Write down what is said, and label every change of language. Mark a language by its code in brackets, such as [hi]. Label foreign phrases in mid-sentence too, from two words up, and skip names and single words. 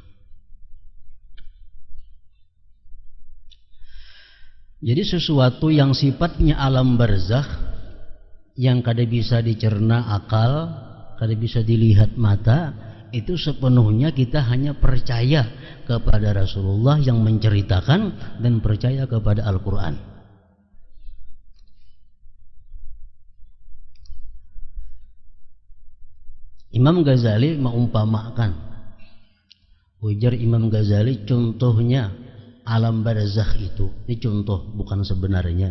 [bjn] Jadi sesuatu yang sifatnya alam barzakh, yang kada bisa dicerna akal, kada bisa dilihat mata, itu sepenuhnya kita hanya percaya kepada Rasulullah yang menceritakan dan percaya kepada Al-Quran. Imam Ghazali mengumpamakan, ujar Imam Ghazali, contohnya alam barzakh itu, ini contoh bukan sebenarnya.